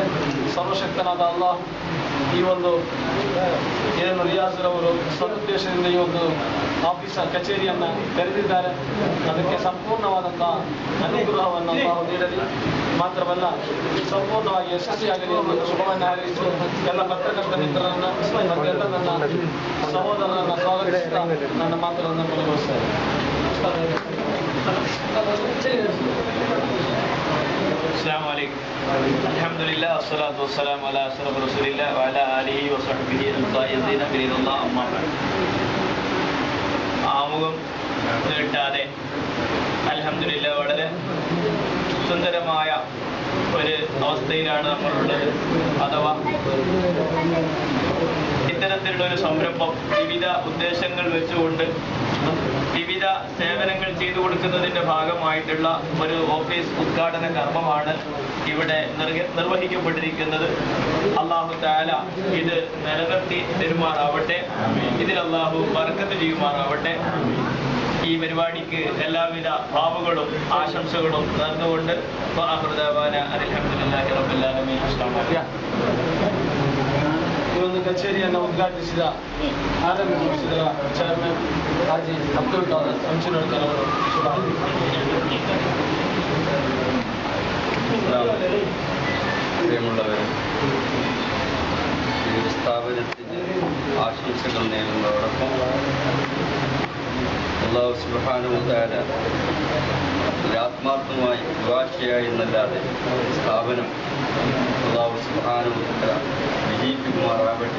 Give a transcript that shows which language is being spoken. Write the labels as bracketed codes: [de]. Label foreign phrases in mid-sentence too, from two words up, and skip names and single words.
[kn] ಸರ್ವಶಕ್ತನಾದ ಅಲ್ಲಾಹ್ ಈ ಒಂದು ಏನು ರಿಯಾಜ್ರವರು ಸದುದ್ದೇಶದಿಂದ ಈ ಒಂದು ಕಚೇರಿಯನ್ನ ತೆರೆದಿದ್ದಾರೆ, ಅದಕ್ಕೆ ಸಂಪೂರ್ಣವಾದಂತಹ ಅನುಗ್ರಹವನ್ನು ನಾವು ನೀಡಲಿ. ಮಾತ್ರವಲ್ಲ, ಸಂಪೂರ್ಣವಾಗಿ ಯಶಸ್ವಿಯಾಗಲಿ ಎಂದು ಶುಭವನ್ನು ಹಾರೈಸಿ ಎಲ್ಲ ಪತ್ರಕರ್ತ ಮಿತ್ರರನ್ನ ಮತ್ತೆಲ್ಲ ನನ್ನ ಸಹೋದರರನ್ನ ಸ್ವಾಗತಿಸುತ್ತಾ ನನ್ನ ಮಾತುಗಳನ್ನು ಕೊನೆಗೊಳಿಸ್ತಾರೆ. [ar] السلام عليكم، الحمد لله، الصلاة والسلام على أشرف رسول الله وعلى آله وصحبه الفائزين برضى الله، أما بعد. [ml] ആമുഖം നീട്ടാതെ അൽഹംദുലില്ലാഹ് വളരെ സുന്ദരമായ ഒരു അവസ്ഥയിലാണ് നമ്മളുള്ളത്. അഥവാ ഇത്തരത്തിലുള്ള ഒരു സംരംഭം വിവിധ ഉദ്ദേശങ്ങൾ വെച്ചുകൊണ്ട് വിവിധ സേവനങ്ങൾ ചെയ്തു കൊടുക്കുന്നതിൻ്റെ ഭാഗമായിട്ടുള്ള ഒരു ഓഫീസ് ഉദ്ഘാടന കർമ്മമാണ് ഇവിടെ നിർവഹിക്കപ്പെട്ടിരിക്കുന്നത്. [ar] الله تعالى [ml] ഇത് നിലനിർത്തി തരുമാറാവട്ടെ, ഇതിൽ അല്ലാഹു ബർക്കത്ത് ചെയ്യുമാറാവട്ടെ. ഈ പരിപാടിക്ക് എല്ലാവിധ ഭാവുകളും ആശംസകളും നേർന്നുകൊണ്ട് [ar] الحمد لله رب العالمين. [kn] ಈ ಒಂದು ಕಚೇರಿಯನ್ನು ಉದ್ಘಾಟಿಸಿದ ಆರಂಭಿಸಿದ ಚೇರ್ಮನ್ ಹಾಜಿ ಅಬ್ದುಲ್ ಖಾದರ್ ಹಂಚಿನಡ್ಕರ್ ಅವರು [ml] പ്രിയമുള്ളവരെ, ഈ ഒരു സ്ഥാപനത്തിന് ആശംസകൾ നേരുന്നതോടൊപ്പം [ar] الله سبحانه وتعالى [ml] ആത്മാർത്ഥമായി ദുആ ചെയ്യുക എന്നല്ലാതെ സ്ഥാപനം [ar] الله سبحانه وتعالى [ml] വിജയിപ്പിക്കുമാറാവട്ടെ.